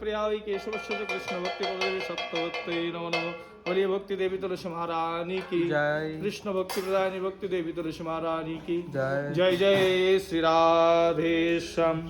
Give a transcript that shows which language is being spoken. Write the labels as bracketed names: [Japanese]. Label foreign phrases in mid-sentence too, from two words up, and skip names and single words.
[Sanskrit] वै केशवस्य च कृष्ण भक्ति प्रदेवी सत्यवत्ते नमो नमः। [Hindi] बोलिए भक्ति देवी तुलसी महारानी की जय। कृष्ण भक्ति प्रदायिनी भक्ति देवी तुलसी महारानी की जय। जय जय श्री राधे श्याम।